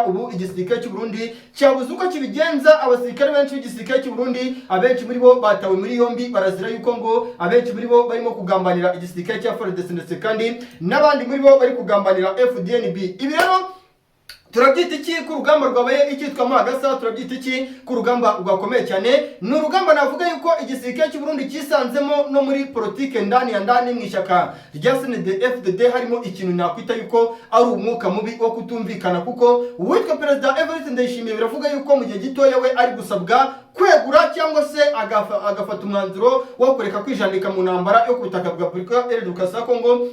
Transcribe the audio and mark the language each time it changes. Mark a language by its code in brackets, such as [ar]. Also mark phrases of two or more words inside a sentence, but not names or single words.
[rw] Ubu igisirikare cy'u Burundi cyabuze uko kibigenza. Abasirikare benshi b'igisirikare cy'u Burundi abenshi muri bo batawe muri yombi barazira yuko ngo abenshi muri bo barimo kugambanira igisirikare cya FARDC ndetse kandi n'abandi muri bo bari kugambanira FDNB. Ibi rero turabyita iki ku rugamba rwabaye icyitwa amagasa? Turabyita iki ku rugamba rwakomeye cyane? Ni urugamba navuga yuko igisirikare cy'u Burundi cyisanzemo no muri politike [sw] ndani ya ndani [rw] mu ishyaka rya CNDD FDD harimo ikintu nakwita yuko ari umwuka mubi wo kutumvikana, kuko uwitwa perezida Everest Ndayishimiye biravuga yuko mu gihe gitoya we ari gusabwa kwegura cyangwa se agafata umwanzuro wo kureka kwijandika mu ntambara yo ku butaka bwa Repubulika Iharanira Demokarasi ya Kongo.